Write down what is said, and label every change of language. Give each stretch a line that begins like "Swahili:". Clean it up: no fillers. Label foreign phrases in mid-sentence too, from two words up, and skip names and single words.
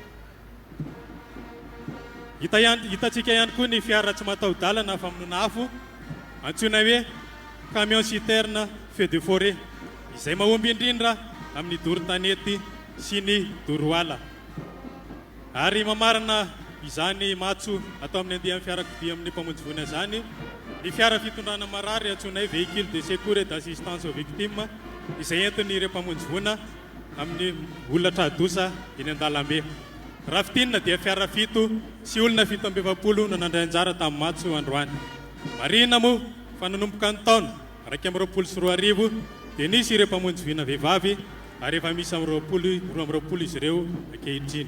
Malagasy: Hitantsika ihany koa ny fiara tsy mataho-dalana famonoana afo antsoina hoe
French: camion citerne feu de forêt
Malagasy: izay mahomby indrindra amin'ny doro-tanety sy ny doroala. Ary mamarana izany matso atao amin'ny andihan'ny fiarakodia amin'ny mpamonjy voana izany ny fiara fitondrana marary antsoina hoe
French: véhicule de secours et d'assistance aux victimes
Malagasy: izay entiny ireo mpamonjy voana amin'ny olona tradosa eny an-dalambe. Raha fitinina dia fiara fito sy olona 720 no nandray anjara tamin'ny matso androany. Marina moa fa nanomboka ny taona 2024 dia nisy ireo mpamonjy voana vehivavy ary efa misy 20 izy ireo ankehitriny.